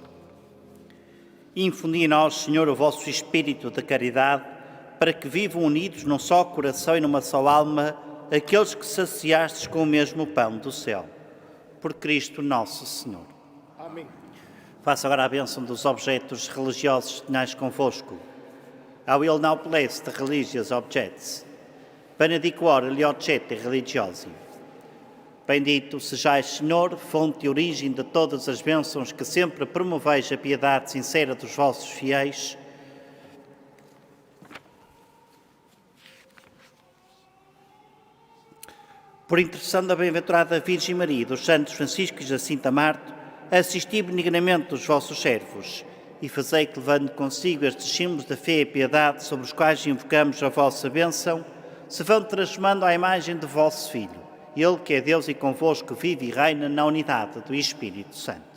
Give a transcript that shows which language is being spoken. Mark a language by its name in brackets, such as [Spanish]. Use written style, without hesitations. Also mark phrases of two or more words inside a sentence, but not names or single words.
[Portuguese] Infundi em nós, Senhor, o vosso espírito de caridade, para que vivam unidos num só coração e numa só alma aqueles que saciastes com o mesmo pão do céu. Por Cristo nosso Senhor. Amém. Faça agora a bênção dos objetos religiosos que tenhais convosco. [English] I will now bless the religious objects. [Italian] Benedicuore gli oggetti religiosi. [Portuguese] Bendito sejais, Senhor, fonte e origem de todas as bênçãos, que sempre promoveis a piedade sincera dos vossos fiéis. Por intercessão da bem-aventurada Virgem Maria e dos santos Francisco e Jacinta Marto, assisti benignamente os vossos servos e fazei que, levando consigo estes símbolos da fé e piedade sobre os quais invocamos a vossa bênção, se vão transformando à imagem de vosso Filho, Ele que é Deus e convosco vive e reina na unidade do Espírito Santo.